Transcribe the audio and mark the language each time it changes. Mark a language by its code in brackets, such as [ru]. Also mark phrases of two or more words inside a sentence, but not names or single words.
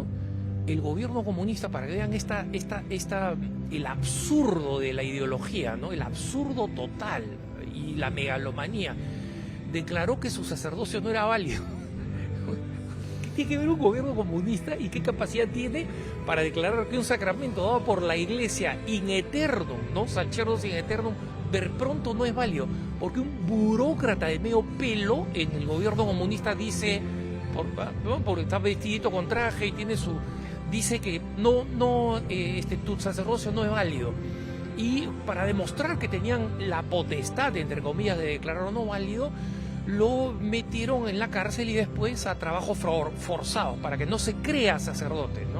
[es] El gobierno comunista, para que vean el absurdo de la ideología, ¿no? El absurdo total y la megalomanía, declaró que su sacerdocio no era válido. ¿Qué tiene que ver un gobierno comunista y qué capacidad tiene para declarar que un sacramento dado por la Iglesia [la] in eternum, [es] ¿no? [la] Sacerdos in eternum, [es] ver pronto no es válido? Porque un burócrata de medio pelo en el gobierno comunista dice, porque está vestidito con traje y tiene dice que tu sacerdocio no es válido. Y para demostrar que tenían la potestad, entre comillas, de declararlo no válido, lo metieron en la cárcel y después a trabajo forzado, para que no se crea sacerdote, ¿no?